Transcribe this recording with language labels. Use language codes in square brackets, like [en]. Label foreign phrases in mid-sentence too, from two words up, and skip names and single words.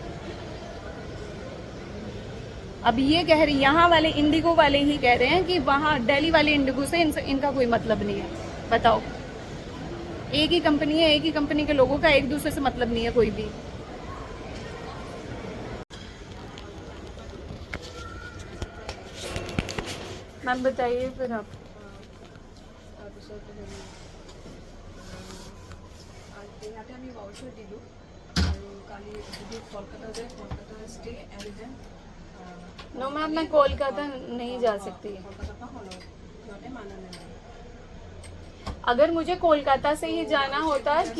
[hi] अब ये कह रही, यहाँ वाले इंडिगो वाले ही कह रहे हैं कि वहाँ दिल्ली वाले इंडिगो से इनका कोई मतलब नहीं है। बताओ, एक ही कंपनी है, एक ही कंपनी के लोगों का एक दूसरे से मतलब नहीं है कोई भी। मैम बताइए फिर आप। [as] ইয়াতে আমি ভাউচাৰ দিলোঁ আৰু কালি যদি কলকাতা যায় কলকাতা [en] stay and then no ma'am, [hi] मैं कोलकाता नहीं जा सकती। [as] কলকাতাৰ পৰা হ'লেও সিহঁতে মানা নাই। [hi] अगर मुझे कोलकाता से ही जाना होता कि